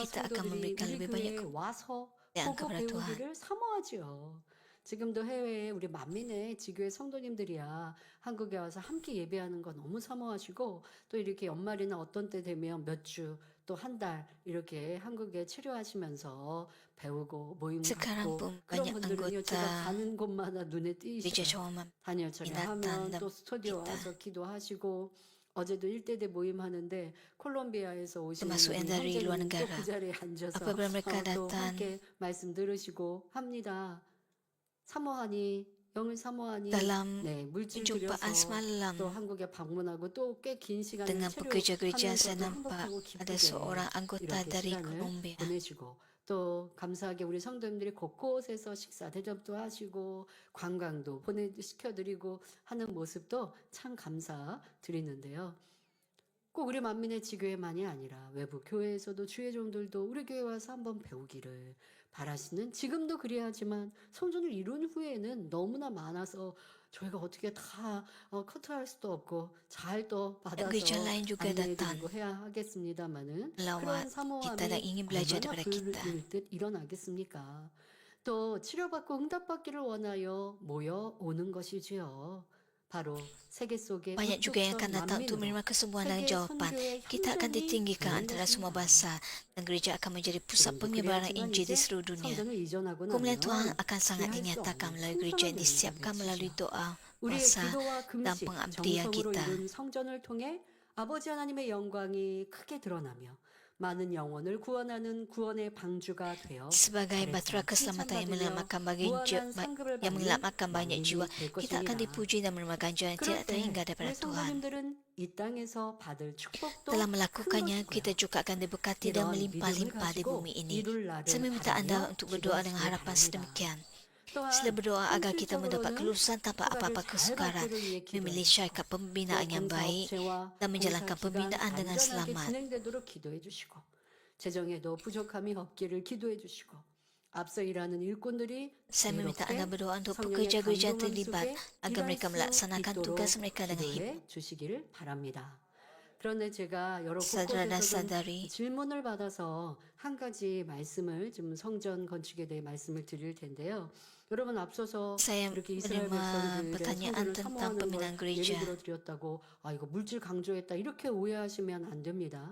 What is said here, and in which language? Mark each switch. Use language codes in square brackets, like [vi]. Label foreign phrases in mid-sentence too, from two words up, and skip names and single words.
[ms] Kita akan [ko] 성도들이 [ms] memberikan [ko] 우리 [ms] lebih [ko] 교회에 [ms] banyak [ko] 와서 [ms] kemuliaan [ko] 보고 [ms] kepada Tuhan. [ko] 배우기를 사모하지요. 지금도 해외에 우리 만민의 지교회 성도님들이야 한국에 와서 함께 예배하는 거 너무 사모하시고 또 이렇게 연말이나 어떤 때 되면 몇 주 또 한 달 이렇게 한국에 체류하시면서 배우고 모임 [ms] Sekarang [ko] 갖고 [ms] pun [ko] 그런 [ms] banyak [ko] 분들은요 제가 [ms] anggota [ko] 가는 곳마다 눈에 [ms] gereja [ko] 띄시죠. [ms] Cawangan [ko] 단열처리 [ms] datang [ko] 하면 [ms] dan [ko] 또 스튜디오 [ms] kita [ko] 와서 기도하시고 어제도 1대대 모임 하는데 콜롬비아에서 오시는 [ms] termasuk yang dari luar [ko] 형제님이 또 [ms] negara. [ko] 그 자리에 앉아서 [ms] Apabila mereka [ko] 또 [ms] datang [ko] 함께 말씀 들으시고 합니다. 사모하니 영을 사모하니 [ms] dalam [ko] 네 물질 [ms] perjumpaan [ko] 들여서 [ms] semalam [ko] 또 한국에 방문하고 또 꽤 긴 시간을 [ms] dengan pekerja-kerja saya [ko] 체류하면서도 [ms] nampak [ko] 행복하고 [ms] ada [ko] 기쁘게 [ms] seorang anggota [ko] 이렇게 [ms] dari [ko] 시간을 [ms] Colombia. [ko] 보내시고 또 감사하게 우리 성도님들이 곳곳에서 식사 대접도 하시고 관광도 보내시켜드리고 하는 모습도 참 감사드리는데요. 꼭 우리 만민의 지교회만이 아니라 외부 교회에서도 주의 종들도 우리 교회 와서 한번 배우기를 바라시는 지금도 그래야지만 성전을 이룬 후에는 너무나 많아서 저희가 어떻게 다 커트할 수도 없고 잘 또 받아서 [ms] gereja lain juga datang [ko] 안내해드리고 해야 하겠습니다마는 [ms] melawat [ko] 그런 [ms] kita [ko] 사모함이 [ms] dan ingin belajar [ko] 얼마나 [ms] daripada kita. [ko] 그일듯 일어나겠습니까? 또 치료받고 응답받기를 원하여 모여 오는 것이지요. 바로 세계 속의 [ms] Banyak juga yang akan datang untuk menerima kesembuhan dan jawapan. Kita akan ditinggikan antara semua bahasa dan gereja akan menjadi pusat penyebaran Injil di seluruh dunia. Kemuliaan Tuhan akan sangat dinyatakan melalui gereja yang disiapkan melalui doa, [ko] 우리의 [ms] puasa, [ko] 기도와 [ms] dan [ko] 금식, [ms] pengabdian [ko] 정성으로 [ms] kita. [ko] 이룬 성전을 통해 아버지 하나님의 영광이 크게 드러나며 많은 영혼을 구원하는 구원의 방주가 되어 [ms] Sebagai baturan keselamatan yang menyelamatkan yang menyelamatkan banyak jiwa, kita akan dipuji dan menerima ganjaran yang tidak terhingga daripada [ko] 우리 [ms] Tuhan. [ko] 성도님들은 이 땅에서 받을 축복도 [ms] Dalam melakukannya, kita juga akan diberkati dan melimpah-limpah di bumi ini. Saya meminta Anda untuk berdoa dengan harapan sedemikian. Sila berdoa agar kita mendapat kelulusan tanpa apa-apa kesukaran, memilih syarikat pembinaan yang baik, dan menjalankan pembinaan dengan selamat. [ko] 진행되도록 기도해 주시고 재정에도 부족함이 없기를 기도해 주시고 앞서 일하는 일꾼들이 [ms] Saya meminta Anda berdoa untuk pekerja gereja yang terlibat agar mereka melaksanakan tugas mereka dengan hikmat. [ko] 주시기를 바랍니다. 그런데 제가 여러 [ms] Saudara dan [ko] 곳에서 [ms] saudari, [ko] 질문을 받아서 한 가지 말씀을 좀 성전 건축에 대해 말씀을 드릴 텐데요. 여러분 앞서서 [ms] saya [ko] 이렇게 이스라엘 [ms] menerima [ko] 백성들의 [ms] pertanyaan [ko] 성전을 [ms] tentang [ko] 사모하는 [ms] pembinaan [ko] 걸 예를 [ms] gereja. [ko] 들어 드렸다고 이거 물질 강조했다 이렇게 오해하시면 안 됩니다.